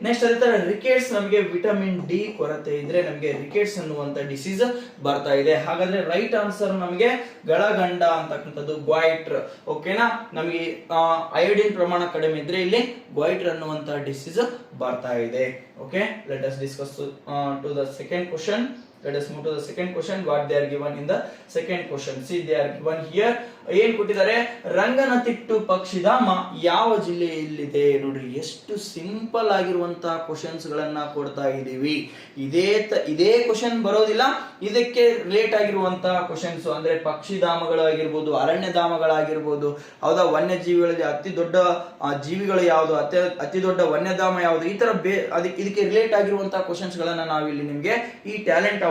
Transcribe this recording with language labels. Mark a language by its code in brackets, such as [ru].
[kn] Next ಅದೇ ತರ rickets, ನಮಗೆ ವಿಟಮಿನ್ ಡಿ ಕೊರತೆ ಇದ್ರೆ ನಮಗೆ ರಿಕೆಟ್ಸ್ ಅನ್ನುವಂತ ಡಿಸೀಸ್ ಬರ್ತಾ ಇದೆ. ಹಾಗಾದ್ರೆ ರೈಟ್ ಆನ್ಸರ್ ನಮಗೆ ಗಳಗಂಡ ಅಂತಕ್ಕಂಥದ್ದು, ಗ್ವಾಯ್ಟರ್. ಓಕೆನಾ, ನಮಗೆ ಅಯೋಡಿನ್ ಪ್ರಮಾಣ ಕಡಿಮೆ ಇದ್ರೆ ಇಲ್ಲಿ ಗ್ವಾಯ್ಟರ್ ಅನ್ನುವಂತ ಡಿಸೀಸ್ ಬರ್ತಾ ಇದೆ. [en] Okay, let us discuss to the second question. Let us move to the second question. What they are given in the second question. See, they are given here. [kn] ಏನ್ ಕೊಟ್ಟಿದ್ದಾರೆ? ರಂಗನತಿಟ್ಟು ಪಕ್ಷಿಧಾಮ ಯಾವ ಜಿಲ್ಲೆಯಲ್ಲಿದೆ? ನೋಡ್ರಿ, ಎಷ್ಟು ಸಿಂಪಲ್ ಆಗಿರುವಂತಹ ಕ್ವಶನ್ಸ್ ಗಳನ್ನ ಕೊಡ್ತಾ ಇದೀವಿ. ಇದೇ ಕ್ವಶನ್ ಬರೋದಿಲ್ಲ, ಇದಕ್ಕೆ ರಿಲೇಟ್ ಆಗಿರುವಂತಹ ಕ್ವಶನ್ಸ್ ಅಂದ್ರೆ ಪಕ್ಷಿಧಾಮಗಳಾಗಿರ್ಬೋದು, ಅರಣ್ಯಧಾಮಗಳಾಗಿರ್ಬೋದು, ಹೌದಾ, ವನ್ಯಜೀವಿಗಳಲ್ಲಿ ಅತಿ ದೊಡ್ಡ ಜೀವಿಗಳು ಯಾವುದು, ಅತಿ ದೊಡ್ಡ ವನ್ಯಧಾಮ ಯಾವುದು, ಈ ತರ ಇದಕ್ಕೆ ರಿಲೇಟ್ ಆಗಿರುವಂತಹ ಕ್ವಶನ್ಸ್ ಗಳನ್ನ ನಾವಿಲ್ಲಿ ನಿಮ್ಗೆ ಈ ಟ್ಯಾಲೆಂಟ್